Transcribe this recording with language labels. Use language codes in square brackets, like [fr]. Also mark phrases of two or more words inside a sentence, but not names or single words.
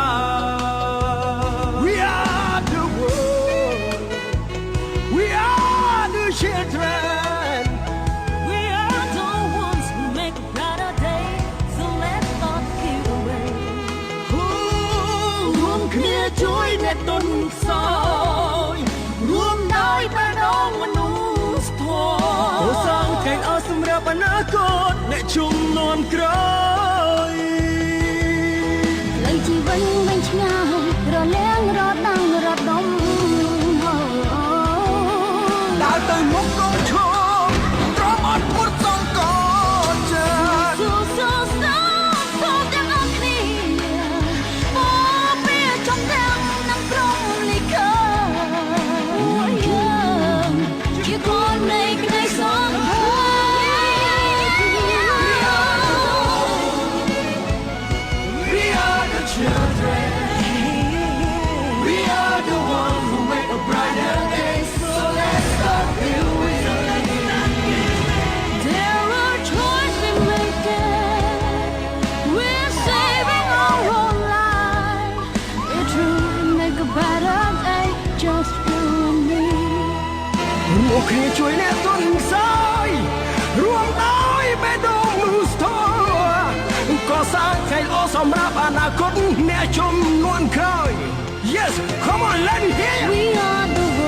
[en] We are the world We are the children We are the ones who make a brighter day So let's start giving [km] រួមគ្នាជួយអ្នកទន់ខ្សោយរួមដោយបេះដូងមនុស្សធម៌កសាងថ្ងៃល្អសម្រាប់អនាគតអ្នកជំនាន់ក្រោយ លើជីវិតវិញឆ្ងាយរលាងរត់ដាំងរត់ដុំ ដើរទៅមុខកុំឈរទ្រាំអត់ពុតសង្កត់ចិត្ត សូទាំងអស់គ្នាមកពីចំទាំងនឹងព្រមលិខិតជាកូននៃក្តីសង្ឃឹម [en] We are the children We are the ones who make a brighter day So let's start giving There are choices we make. We're saving our own life. It will make a better day, just you and me. [km] រួមគ្នាជួយអ្នកទន់ខ្សោយរួមដោយបេះដូងមនុស្សធម៌កសាងថ្ងៃល្អសម្រាប់អនាគតអ្នកជំនាន់ក្រោយ [en] Yes come on let me hear you We are the